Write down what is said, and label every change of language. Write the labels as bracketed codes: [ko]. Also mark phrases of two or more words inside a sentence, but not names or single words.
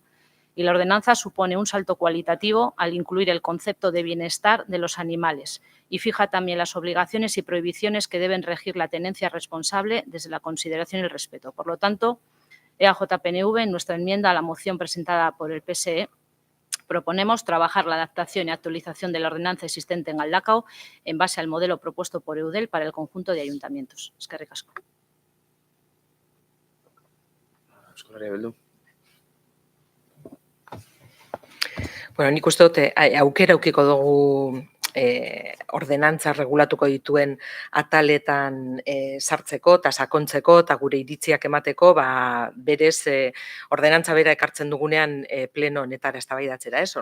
[es] Y la ordenanza supone un salto cualitativo al incluir el concepto de bienestar de los animales y fija también las obligaciones y prohibiciones que deben regir la tenencia responsable desde la consideración y el respeto. Por lo tanto, EAJ-PNV, en nuestra enmienda a la moción presentada por el PSE, proponemos trabajar la adaptación y actualización de la ordenanza existente en Galdakao en base al modelo propuesto por EUDEL para el conjunto de ayuntamientos. [eu] Eskerrik asko. Bueno, nik uste dut aukera aukiko dugu ordenantza regulatuko dituen ataletan sartzeko eta sakontzeko eta gure iritziak emateko, berez ordenantza bera ekartzen dugunean pleno honetara eztabaidatzera, ez?